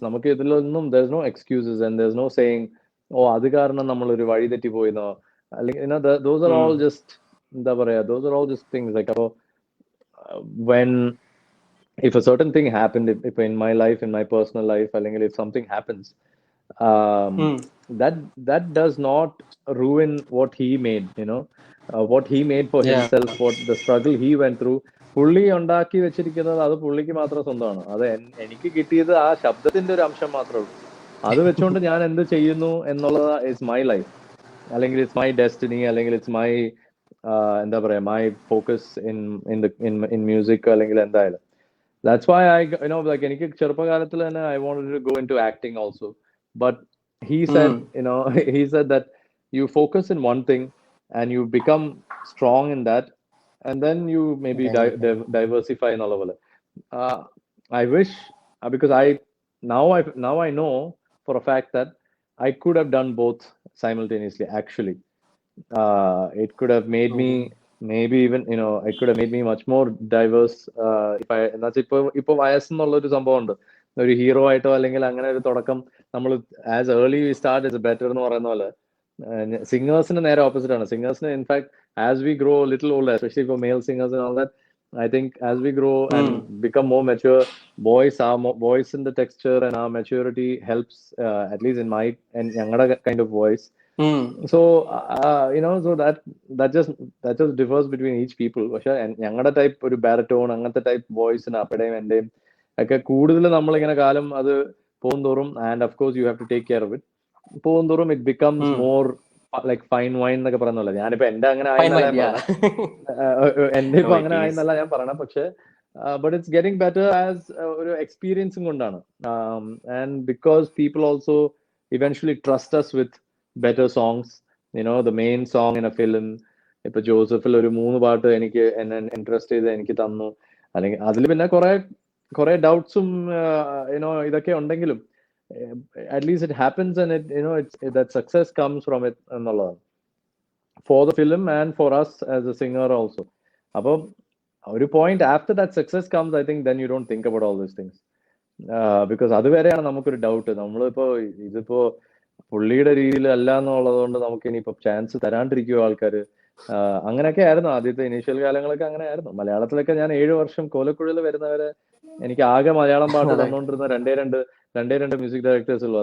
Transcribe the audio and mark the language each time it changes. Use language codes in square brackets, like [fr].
[ml] നമുക്ക് ഇതിലൊന്നും [en] there is no excuses and there is no saying [ml] അത് കാരണം നമ്മൾ ഒരു വഴി തെറ്റി പോയിന്നോ, [en] അല്ലെങ്കിൽ those are all just എന്താ പറയാ, those are all just things like when if a certain thing happened, if in my life, in my personal life, [ml] അല്ലെങ്കിൽ [en] if something happens, um, that that does not ruin what he made, what he made for Yeah. himself, what the struggle he went through. [ml] പുള്ളി ഉണ്ടാക്കി വെച്ചിരിക്കുന്നത് അത് പുള്ളിക്ക് മാത്രം സ്വന്തമാണ്. അത് എനിക്ക് കിട്ടിയത് ആ ശബ്ദത്തിന്റെ ഒരു അംശം മാത്രമേ ഉള്ളൂ. അത് വെച്ചുകൊണ്ട് ഞാൻ എന്ത് ചെയ്യുന്നു എന്നുള്ളത് [en] is my life, [ml] അല്ലെങ്കിൽ [en] it's my destiny, [ml] അല്ലെങ്കിൽ ഇറ്റ്സ് മൈ എന്താ പറയാ, [en] my focus in music, [ml] അല്ലെങ്കിൽ എന്തായാലും. [en] That's why like [ml] എനിക്ക് ചെറുപ്പകാലത്തിൽ തന്നെ [en] I wanted to go into acting also. But he said, he said that you focus in one thing and you become strong in that, and then you maybe diversify എന്നുള്ള പോലെ. I wish, because now I know for a fact that I could have done both simultaneously, actually. It could have made me, maybe even, it could have made me much more diverse. [ml] If I, എന്നുവെച്ചാൽ ഇപ്പൊ വയസ്സെന്നുള്ള ഒരു സംഭവം ഉണ്ട്. ഒരു hero ആയിട്ടോ അല്ലെങ്കിൽ അങ്ങനെ ഒരു തുടക്കം നമ്മൾ [en] as early we start is better [ml] എന്ന് പറയുന്ന പോലെ, സിംഗേഴ്സിന് നേരെ ഓപ്പോസിറ്റ് ആണ്. [en] സിംഗേഴ്സിന് in fact as we grow little older, especially for male singers and all that, I think as we grow and become more mature, voice in the texture and our maturity helps, at least in my and [ml] ഞങ്ങളുടെ [en] kind of voice. So so that just differs between each people. [ml] പക്ഷെ ഞങ്ങളുടെ type ഒരു ബാരറ്റോൺ അങ്ങനത്തെ type വോയിസിന് അപ്പടേയും എന്റെയും ഒക്കെ കൂടുതൽ നമ്മളിങ്ങനെ കാലം അത് പോകുന്തോറും, [en] and of course you have to take care of it, [ml] പോകുന്തോറും [en] it becomes more like fine wine [ml] എന്നൊക്കെ പറയുന്നല്ലോ. ഞാനിപ്പോ എന്റെ അങ്ങനെ ആയെന്നല്ല ഞാൻ പറയണം, എന്റെ ഇപ്പൊ അങ്ങനെ ആയെന്നല്ല ഞാൻ പറയണം. [en] പക്ഷെ but it's getting better as [ml] ഒരു എക്സ്പീരിയൻസും കൊണ്ടാണ്. [en] And because people also eventually trust us with better songs, the main song in a film. [ml] ഇപ്പൊ ജോസഫിൽ ഒരു 3 പാട്ട് എനിക്ക് എന്നെ ഇൻട്രസ്റ്റ് ചെയ്ത് എനിക്ക് തന്നു, അല്ലെങ്കിൽ അതിൽ പിന്നെ കുറെ ഡൗട്ട്സും ഇതൊക്കെ ഉണ്ടെങ്കിലും [en] at least it happens, and that success comes from it [ml] എന്നുള്ളതാണ്, [en] for the film and for us as a singer also. അപ്പൊ ഒരു point after that success comes, I think then you don't think about all these things, because [ml] അതുവരെയാണ് നമുക്കൊരു doubt. നമ്മളിപ്പോ ഇതിപ്പോ പുള്ളിയുടെ രീതിയിൽ അല്ല എന്നുള്ളത് കൊണ്ട് നമുക്ക് ഇനിയിപ്പോ ചാൻസ് തരാണ്ടിരിക്കുവോ ആൾക്കാര്. അങ്ങനെയൊക്കെ ആയിരുന്നു ആദ്യത്തെ ഇനീഷ്യൽ കാലങ്ങളൊക്കെ, അങ്ങനെ ആയിരുന്നു. മലയാളത്തിലൊക്കെ ഞാൻ 7 വർഷം കോലക്കുഴയിൽ വരുന്നവരെ എനിക്ക് ആകെ മലയാളം പാട്ട് തന്നുകൊണ്ടിരുന്ന രണ്ടേ രണ്ട് മ്യൂസിക് ഡയറക്ടേഴ്സ് ഉള്ളൂ.